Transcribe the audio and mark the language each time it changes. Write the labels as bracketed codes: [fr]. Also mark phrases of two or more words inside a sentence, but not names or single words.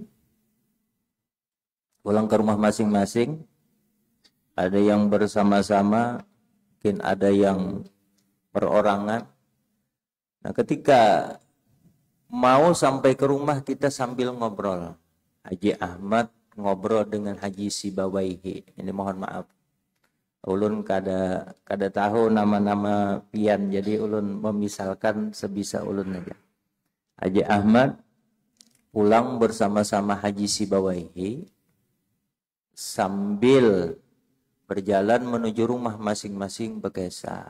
[id] Pulang ke rumah masing-masing, ada yang bersama-sama, mungkin ada yang perorangan. Nah, ketika mau sampai ke rumah, kita sambil ngobrol. Haji Ahmad ngobrol dengan Haji Sibawaihi. [bjn] Ini mohon maaf, ulun kada tahu nama-nama pian, jadi ulun memisalkan sebisa ulun aja. [id] Haji Ahmad pulang bersama-sama Haji Sibawaihi sambil berjalan menuju rumah masing-masing berkisah.